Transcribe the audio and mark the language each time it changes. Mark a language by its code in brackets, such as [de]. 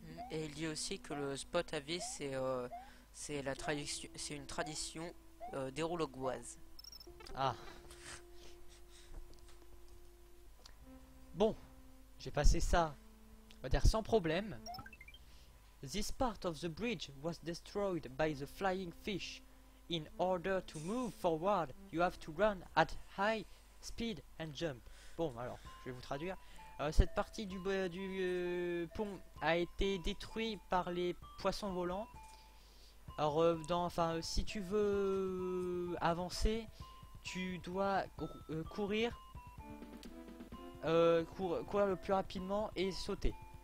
[fr] Et il dit aussi que le spot à vis c'est la tradition, c'est une tradition d'Hérologoise. Ah bon, j'ai passé ça on va dire sans problème. [en] This part of the bridge was destroyed by the flying fish. In order to move forward, you have to run at high speed and jump. [fr] Bon, alors, je vais vous traduire. Cette partie du pont a été détruite par les poissons volants. Alors, si tu veux avancer, tu dois courir le plus rapidement et sauter.